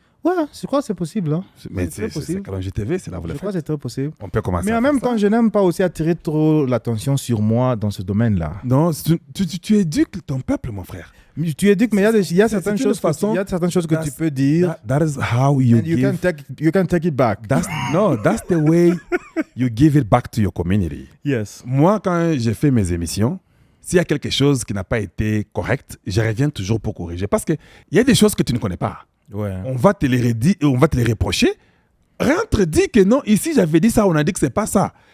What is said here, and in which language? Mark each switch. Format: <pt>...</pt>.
<fr>Ouais, je crois que c'est possible. Hein. Mais c'est Kalonji TV, c'est là où vous le faites. Je crois que c'est très possible. On peut commencer. Mais en même temps, je n'aime pas aussi attirer trop l'attention sur moi dans ce domaine-là. Non, tu éduques ton peuple, mon frère. Tu éduques, mais il y a certaines choses que tu peux dire.</fr> <en>That is how you give. You can take it back. That's the way you give it back to your community. Yes.</en> <fr>Moi, quand j'ai fait mes émissions, s'il y a quelque chose qui n'a pas été correct, je reviens toujours pour corriger. Parce qu'il y a des choses que tu ne connais pas. Ouais. On va te les reprocher. Rentre, dis que non, ici j'avais dit ça, on a dit que c'est pas ça.</fr>